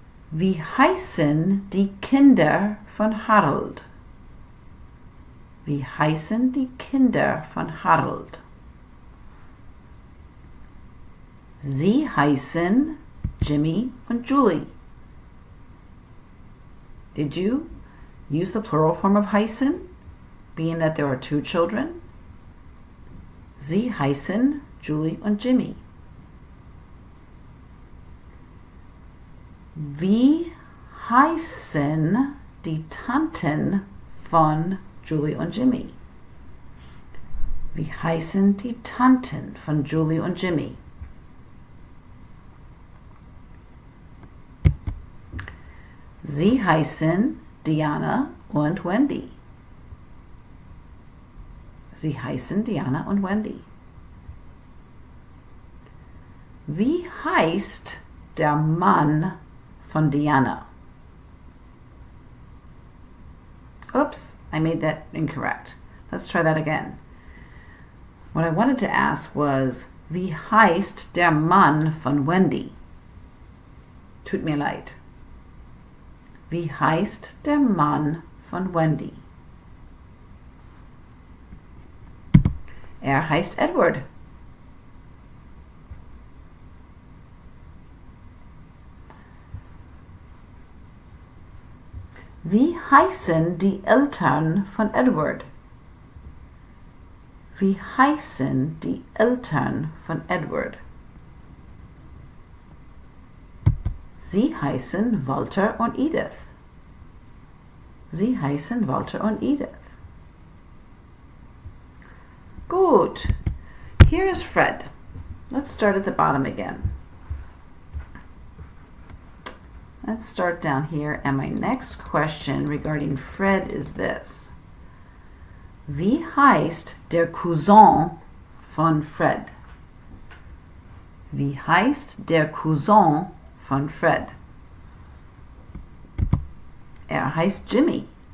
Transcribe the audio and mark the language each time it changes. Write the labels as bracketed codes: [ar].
[de] Wie heißen die Kinder von Harold? Wie heißen die Kinder von Harold? Sie heißen Jimmy und Julie. [en] Did you use the plural form of heißen, being that there are two children? [de] Sie heißen Julie und Jimmy. Wie heißen die Tanten von Julie und Jimmy? Wie heißen die Tanten von Julie und Jimmy? Sie heißen Diana und Wendy. Sie heißen Diana und Wendy. Wie heißt der Mann von Diana? [en] Oops, I made that incorrect. Let's try that again. What I wanted to ask was, [de] wie heißt der Mann von Wendy? Tut mir leid. Wie heißt der Mann von Wendy? Heißt Edward. Wie heißen die Eltern von Edward? Wie heißen die Eltern von Edward? Sie heißen Walter und Edith. Sie heißen Walter und Edith. [en] Gut. Here is Fred. Let's start at the bottom again. Let's start down here, and my next question regarding Fred is this. [de] Wie heißt der Cousin von Fred? Wie heißt der Cousin von Fred? Heißt Jimmy.